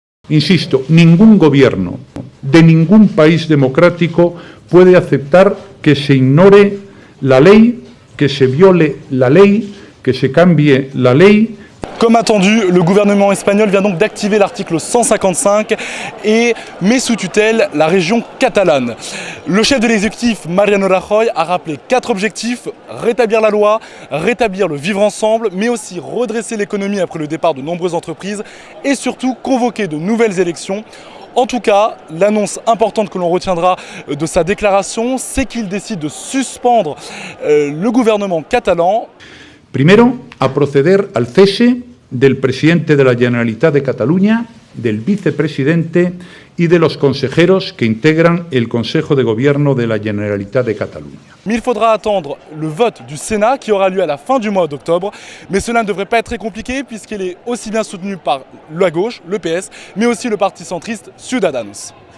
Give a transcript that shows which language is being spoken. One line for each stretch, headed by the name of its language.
Spanish: Insisto, ningún gobierno de ningún país democrático puede aceptar que se ignore la ley, que se viole la ley, que se cambie la ley.
French: Comme attendu, le gouvernement espagnol vient donc d'activer l'article 155 et met sous tutelle la région catalane. Le chef de l'exécutif, Mariano Rajoy, a rappelé 4 objectifs: rétablir la loi, rétablir le vivre ensemble, mais aussi redresser l'économie après le départ de nombreuses entreprises et surtout convoquer de nouvelles élections. En tout cas, l'annonce importante que l'on retiendra de sa déclaration, c'est qu'il décide de suspendre le gouvernement catalan.
Spanish: Primero, a proceder al cese del presidente de la Generalitat de Cataluña, del vicepresidente y de los consejeros que integran el Consejo de Gobierno de la Generalitat de Cataluña.
French: Mais il faudra attendre le vote du Sénat qui aura lieu à la fin du mois d'octobre. Mais cela ne devrait pas être très compliqué puisqu'il est aussi bien soutenu par la gauche, le PS, mais aussi le parti centriste Ciudadanos.